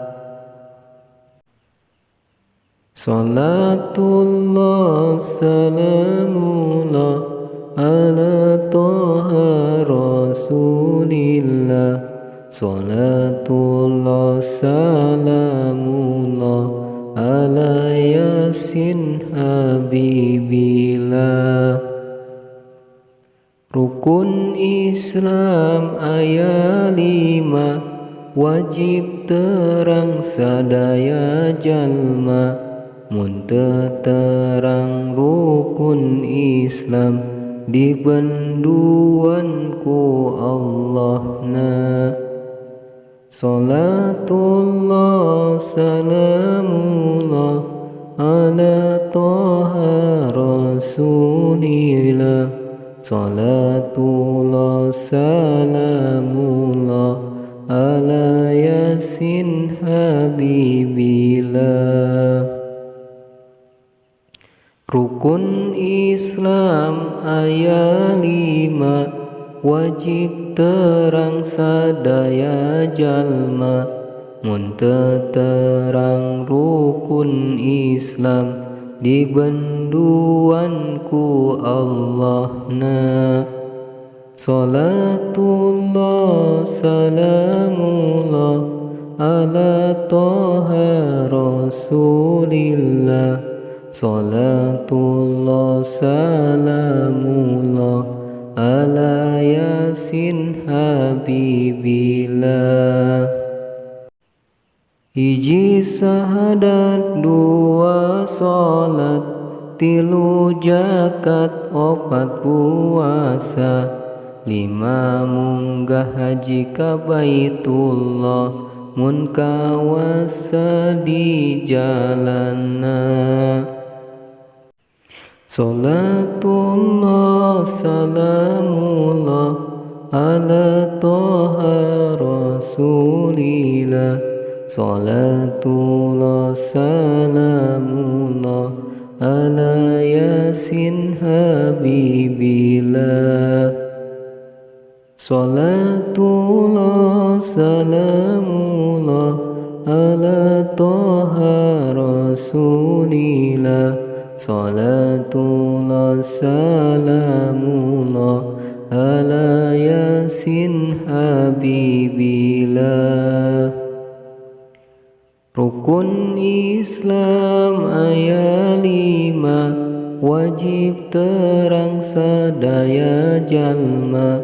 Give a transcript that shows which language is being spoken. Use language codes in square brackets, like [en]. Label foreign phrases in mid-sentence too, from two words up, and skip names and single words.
[ar] صلاة الله سلام الله على طه رسول الله. صلاة الله سلام الله على يس حبيب الله. [su] Rukun Islam aya 5, wajib terang sadaya jalma. Mun teu terang rukun Islam, dibenduan ku Allahna. [ar] صلاة الله سلام الله على طه رسول الله. صلاة الله سلام الله على يس حبيب الله. [su] Rukun Islam aya 5, wajib terang sadaya jalma. Mun teu terang rukun Islam, dibenduan ku Allahna. [ar] صلاة الله سلام الله على طه رسول الله. صلاة الله سلام الله على يس حبيب الله. [su] Hiji sahadat, 2 salat, 3 zakat, 4 puasa, 5 munggah haji ka Baitullah. Mun kawasa di jalanna. [ar] صلاة الله سلام الله على طه رسول الله. صلاة الله سلام الله على يس حبيب الله. صلاة الله سلام الله على طه رسول الله. صلاة الله سلام الله على يس حبيب الله. [su] Rukun Islam aya 5, wajib terang sadaya jalma.